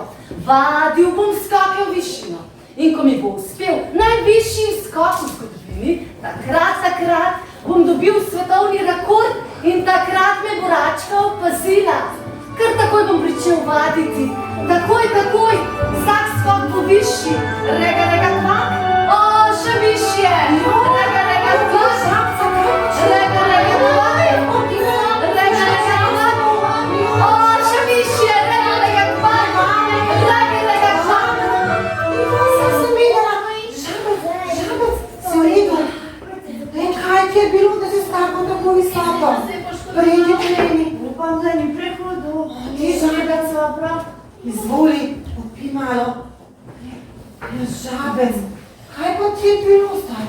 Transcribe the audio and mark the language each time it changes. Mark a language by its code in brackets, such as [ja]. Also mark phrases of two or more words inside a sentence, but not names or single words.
[sl] Vadil bom skake v višino. In ko mi bo uspel najvišji skok v zgodovini, takrat bom dobil svetovni rekord in takrat me bo račka opazila. Kar takoj bom pričel vaditi. Takoj, vsak skok bo višji. Rega, kvak. Še višje. Rega, kvak. Rega, kvak. Rega, kvak. Še višje. Rega, kvak. Rega, kvak. Sem se videla. Žabec, si v redu? Kaj ti je bilo, da si skakal tako visoko? Pridi. Upam, da ni prehodu. Ti žabec, izvoli, popi malo. Žabec, kaj pa ti je bilo zdaj?